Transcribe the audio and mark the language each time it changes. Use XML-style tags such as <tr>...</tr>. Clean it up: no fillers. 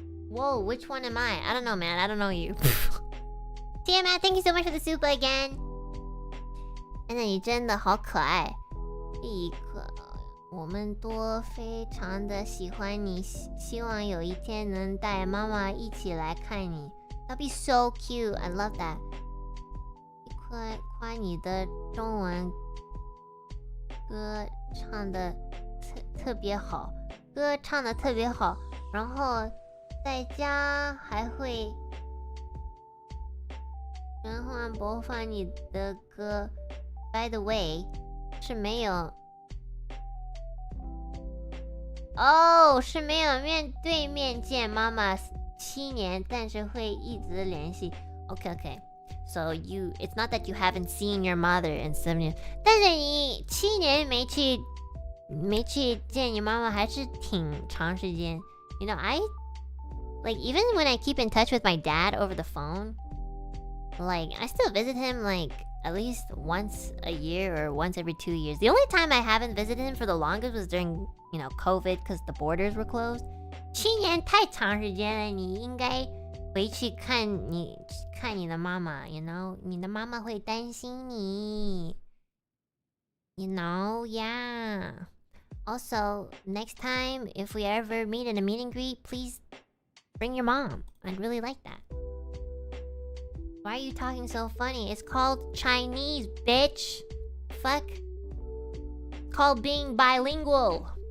<en>Whoa, which one am I? I don't know, man. I don't know you. Tiamat, thank you so much for the soup again.</en> <zh>真的，你真的好可爱。一个，我们都非常的喜欢你，希望有一天能带妈妈一起来看你。</zh> <en>That'd be so cute. I love that.</en> <zh>夸你的中文歌唱的特别好，歌唱的特别好，然后在家还会循环播放你的歌。</zh> <en>By the way，</en> <zh>是没有哦，是没有面对面见妈妈7年，但是会一直联系。</zh> <en>Okay. So it's not that you haven't seen your mother in 7 years，</en> <zh>但是你7年没去见你妈妈，还是挺长时间。</zh> <en>You know, even when I keep in touch with my dad over the phone, like I still visit him like at least once a year or once every 2 years. The only time I haven't visited him for the longest was during, you know, COVID because the borders were closed.</en> <zh>7年太长时间了，你应该回去看你的妈妈</zh> <en>you know，</en> <zh>你的妈妈会担心你 you know, yeah.</zh> <en>Also, next time if we ever meet in a meet and greet, please bring your mom. I'd really like that. Why are you talking so funny? It's called Chinese, bitch. Fuck. It's called being bilingual.</en>